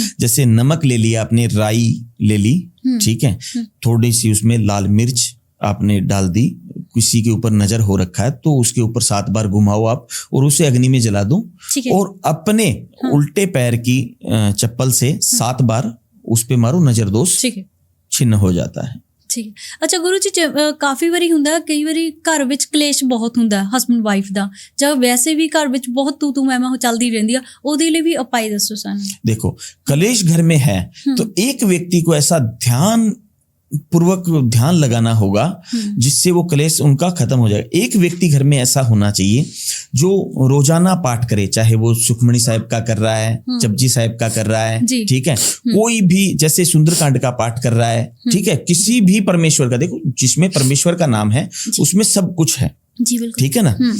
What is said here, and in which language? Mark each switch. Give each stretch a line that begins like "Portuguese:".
Hindi: जैसे नमक ले लिया आपने, राई ले ली, ठीक है, थोड़ी सी उसमें लाल मिर्च आपने डाल दी, किसी के ऊपर नजर हो रखा है तो उसके ऊपर 7 बार घुमाओ आप और उसे अग्नि में जला दो, और अपने उल्टे पैर की चप्पल से 7 बार उस पे मारो, नजर दोष छिन्न हो जाता है। ठीक है। अच्छा गुरु जी,
Punjabi: काफ़ी वारी ਹੁੰਦਾ, ਕਈ ਵਾਰੀ ਘਰ ਵਿੱਚ ਕਲੇਸ਼ ਬਹੁਤ ਹੁੰਦਾ ਹਸਬੈਂਡ ਵਾਈਫ ਦਾ, ਜਾਂ ਵੈਸੇ ਵੀ ਘਰ ਵਿੱਚ ਬਹੁਤ ਤੂੰ ਮੈਂ ਚੱਲਦੀ ਰਹਿੰਦੀ ਆ, ਉਹਦੇ ਲਈ ਵੀ ਉपाय ਦੱਸੋ ਸਾਨੂੰ।
Hindi: देखो कलेश घर में है तो एक व्यक्ति को ऐसा ध्यान पूर्वक ध्यान लगाना होगा जिससे वो कलेश उनका खत्म हो जाए। एक व्यक्ति घर में ऐसा होना चाहिए जो रोजाना पाठ करे, चाहे वो सुखमणि साहिब का कर रहा है, जपजी साहिब का कर रहा है, ठीक है, कोई भी जैसे सुंदरकांड का पाठ कर रहा है, ठीक है, किसी भी परमेश्वर का, देखो जिसमें परमेश्वर का नाम है उसमें सब कुछ है, ठीक है ना।